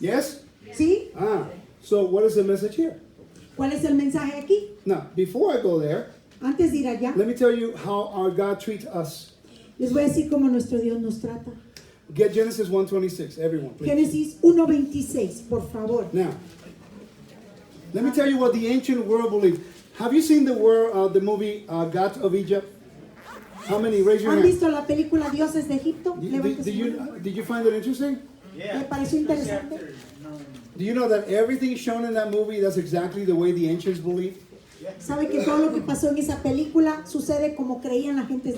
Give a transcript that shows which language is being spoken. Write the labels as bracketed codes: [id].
[en] Yes? [es] ¿Sí? [en] So what is the message here? [es] ¿Cuál es el mensaje aquí? [en] Now, before I go there, [es] Antes de ir allá, [en] let me tell you how our God treats us. [es] les voy a decir cómo nuestro Dios nos trata. [en] Get Genesis 1:26, everyone, please. [es] Génesis 1:26, por favor. [en] Now, let me tell you what the ancient world believed. Have you seen the movie Gods of Egypt? How many? Raise your [es] ¿Han [en] hand. [es] visto la película Dioses de Egipto? Levante su mano. Did you find it interesting? ¿Le pareció interesante? Do you know that everything shown in that movie, that's exactly the way the ancients believed? ¿Sabe que todo lo que pasó en esa película sucede como creían la gente de